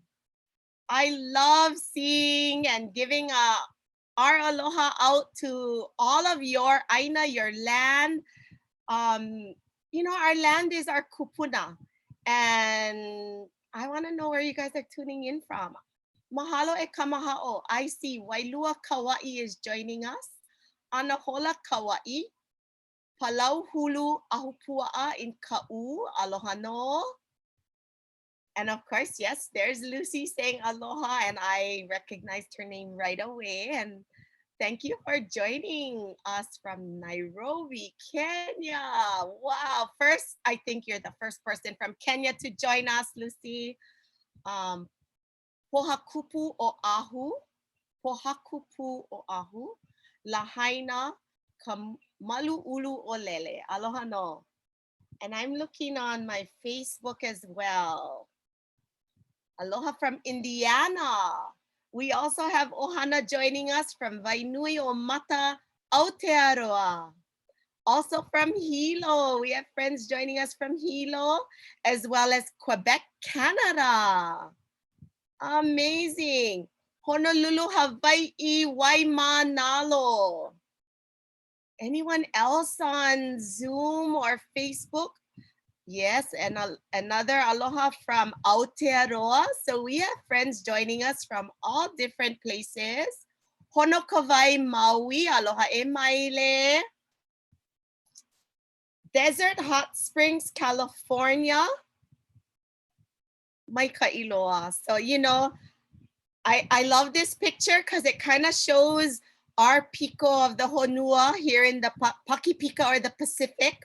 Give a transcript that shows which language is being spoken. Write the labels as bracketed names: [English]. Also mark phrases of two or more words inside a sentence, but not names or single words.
[English] I love seeing and giving our aloha out to all of your Aina, your land. You know, our land is our kupuna. And I want to know where you guys are tuning in from. [Hawaiian] Mahalo e kamahao. [English] I see Wailua Kauai is joining us. Anahola Kauai. Palau hulu ahupua'a in Ka'u. [Hawaiian] Aloha no. [English] And of course, yes, there's Lucy saying aloha, and I recognized her name right away. And thank you for joining us from Nairobi, Kenya. Wow. First, I think you're the first person from Kenya to join us, Lucy. Pohakupu o ahu. Pohakupu o ahu. Lahaina malu ulu o lele. Aloha no. And I'm looking on my Facebook as well. Aloha from Indiana. We also have Ohana joining us from Vainui o Mata, Aotearoa. Also from Hilo, we have friends joining us from Hilo, as well as Quebec, Canada. Amazing. Honolulu, Hawaii, Waimanalo. Anyone else on Zoom or Facebook? Yes, and another aloha from Aotearoa. So we have friends joining us from all different places. Honokawai, Maui, [Hawaiian] aloha e maile. [English] Desert Hot Springs, California. [Hawaiian] Mai ka'iloa. [English] So, you know, I love this picture because it kind of shows our piko of the Honua here in the Pakipika or the Pacific.